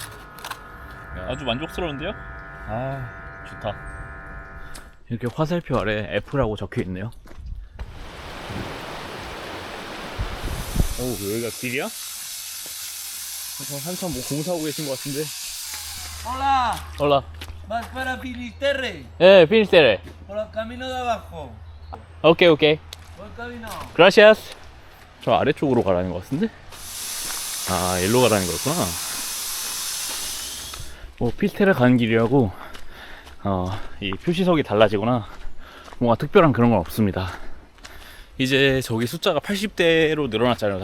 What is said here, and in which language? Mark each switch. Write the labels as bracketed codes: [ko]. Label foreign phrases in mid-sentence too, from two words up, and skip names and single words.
[ko] 아주 만족스러운데요? 좋다. 이렇게 화살표 아래 F라고 적혀있네요. 여기가 길이야? 한참 뭐 공사하고 계신 것 같은데. [es] Hola. ¿Vas para Finisterre? Finisterre. Por el camino de abajo. Okay. Por el camino. Gracias. [ko] 저 아래쪽으로 가라는 것 같은데? 일로 가라는 거였구나. 뭐 피스테라 가는 길이라고 이 표시석이 달라지거나 뭔가 특별한 그런 건 없습니다. 이제 저기 숫자가 80대로 늘어났잖아요.